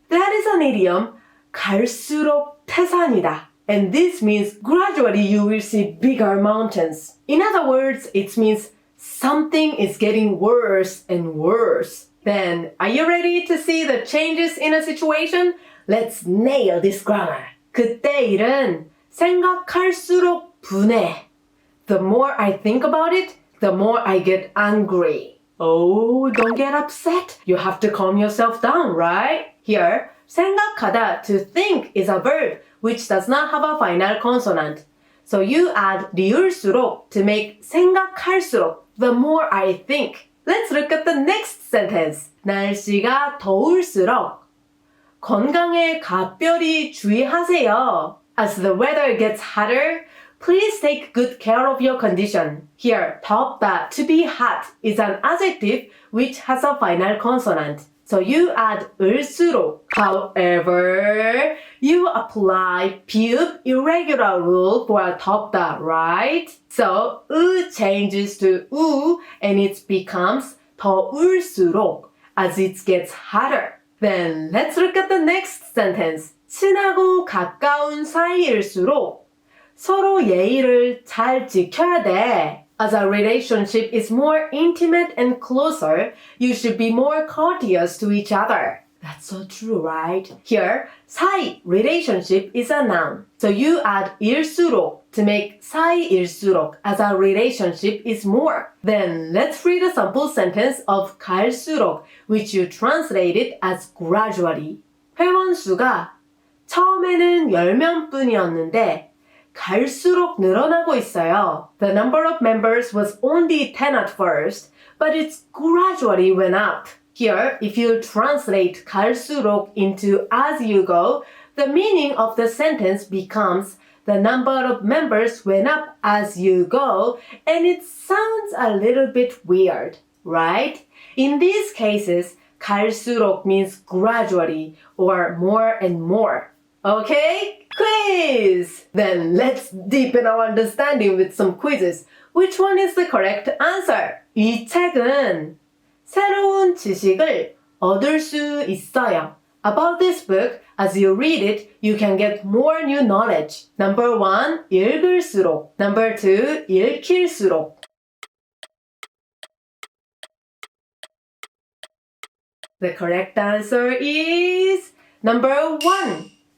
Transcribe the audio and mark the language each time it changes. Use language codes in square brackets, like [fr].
[en] That is an idiom, [ko] 갈수록 태산이다. [en] And this means gradually you will see bigger mountains. In other words, it means something is getting worse and worse. Then, are you ready to see the changes in a situation? Let's nail this grammar. [ko] 그때 일은 생각할수록 분해. [en] The more I think about it, the more I get angry. Oh, don't get upset. You have to calm yourself down, right? Here, 생각하다, to think, is a verb which does not have a final consonant. So you add 리을수록 to make 생각할수록, the more I think. Let's look at the next sentence. [ko] 날씨가 더울수록 건강에 각별히 주의하세요. [en] As the weather gets hotter, please take good care of your condition. Here, 덥다, to be hot, is an adjective which has a final consonant. So you add 을수록. However, you apply 비읍 irregular rule for 덥다, right? So changes to 우 and it becomes 더울수록 as it gets hotter. Then let's look at the next sentence. [ko] 친하고 가까운 사이일수록 서로 예의를 잘 지켜야 돼. [en] As a relationship is more intimate and closer, you should be more courteous to each other. That's so true, right? Here, 사이, relationship, is a noun. So you add 일수록 to make 사이일수록 as a relationship is more. Then let's read a sample sentence of 갈수록, which you translated as gradually. [ko] 회원 수가 처음에는 10명뿐이었는데 갈수록 늘어나고 있어요. [en] The number of members was only 10 at first, but it gradually went up. Here, if you translate 갈수록 into as you go, the meaning of the sentence becomes the number of members went up as you go, and it sounds a little bit weird, right? In these cases, 갈수록 means gradually or more and more. Okay? Quiz! Then let's deepen our understanding with some quizzes. Which one is the correct answer? [ko] 이 책은 새로운 지식을 얻을 수 있어요. [en] About this book, as you read it, you can get more new knowledge. Number 1, 읽을수록. Number 2, 읽힐수록. The correct answer is number 1.